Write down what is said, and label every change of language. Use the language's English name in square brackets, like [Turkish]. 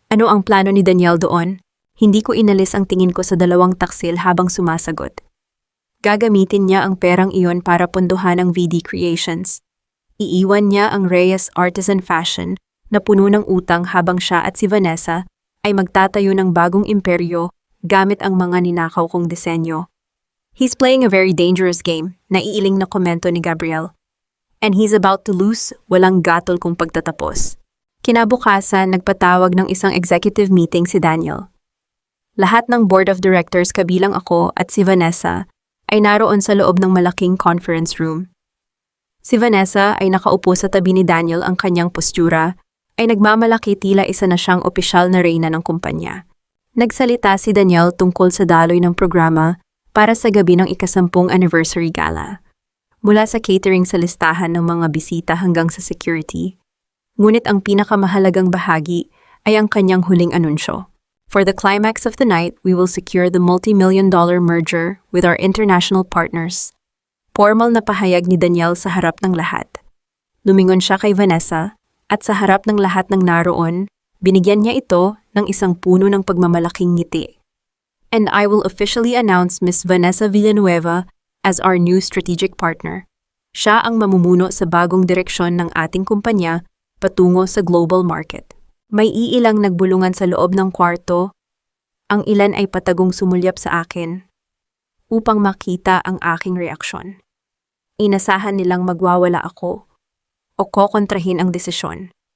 [Filipino] Ano ang plano ni Daniel doon? Hindi ko inalis ang tingin ko sa dalawang taksil habang sumasagot. Gagamitin niya ang perang iyon para punduhan ang VD Creations. Iiwan niya ang Reyes Artisan Fashion na puno ng utang habang siya at si Vanessa ay magtatayo ng bagong imperyo gamit ang mga ninakaw kong disenyo. [English] He's playing a very dangerous game, [Filipino] naiiling na komento ni Gabriel. [English] And he's about to lose, [Filipino] walang gatol kung pagtatapos. Kinabukasan, nagpatawag ng isang executive meeting si Daniel. Lahat ng board of directors kabilang ako at si Vanessa ay naroon sa loob ng malaking conference room. Si Vanessa ay nakaupo sa tabi ni Daniel, ang kanyang postura ay nagmamalaki tila isa na siyang opisyal na reyna ng kumpanya. Nagsalita si Daniel tungkol sa daloy ng programa para sa gabi ng ika-10 anniversary gala. Mula sa catering sa listahan ng mga bisita hanggang sa security. Ngunit ang pinakamahalagang bahagi ay ang kanyang huling anunsyo. [English] For the climax of the night, we will secure the multi-million-dollar merger with our international partners. [Filipino] Formal na pahayag ni Daniel sa harap ng lahat. Lumingon siya kay Vanessa at sa harap ng lahat ng naroon, binigyan niya ito ng isang puno ng pagmamalaking ngiti. [English] And I will officially announce Miss Vanessa Villanueva as our new strategic partner. [Filipino] Siya ang mamumuno sa bagong direksyon ng ating kumpanya patungo sa global market. May iilang nagbulungan sa loob ng kwarto. Ang ilan ay patagong sumulyap sa akin upang makita ang aking reaksyon. Inasahan nilang magwawala ako o kokontrahin ang desisyon.